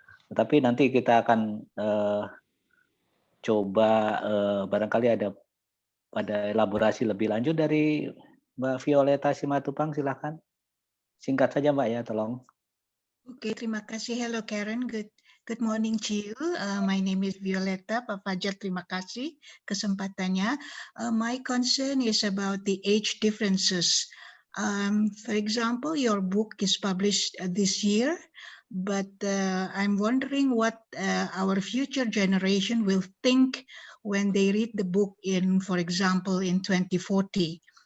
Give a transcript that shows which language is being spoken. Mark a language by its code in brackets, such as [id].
[id] Tetapi nanti kita akan coba barangkali ada elaborasi lebih lanjut dari Mbak Violeta Simatupang, silakan. Singkat saja Mbak ya, tolong. Oke, terima kasih. [en] Hello Karen, good morning to you. My name is Violeta. [id] Pak Fadjar, terima kasih kesempatannya. [en] My concern is about the age differences. For example, your book is published this year, but I'm wondering what our future generation will think when they read the book in, for example, in 2040.